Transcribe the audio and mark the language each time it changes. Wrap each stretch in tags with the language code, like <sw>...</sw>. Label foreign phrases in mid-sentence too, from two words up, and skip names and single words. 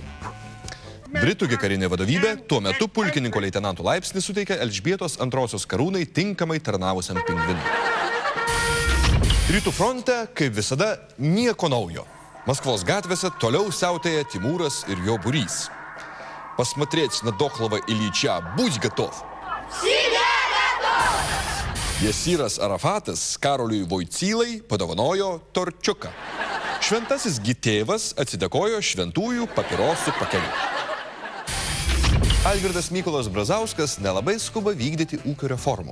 <lt>Britų karinė vadovybė tuo metu pulkininko leitenanto laipsnį suteikė Elžbietos II karūnai tinkamai tarnavusiam pingvinui. Rytų fronte, kaip visada, nieko naujo. Maskvos gatvėse toliau siautėja Timūras ir jo būrys.</lt> <ru>Посмотреть на дохлого Ильича, будь готов.</ru> <lt>Jasiras Arafatas Karoliui Voicylai padovanojo torčiuką. Šventasis Gitėvas atsidėkojo šventųjų papirosų pakeliu. Algirdas Mykolas Brazauskas nelabai skuba vykdyti ūkio reformų.</lt>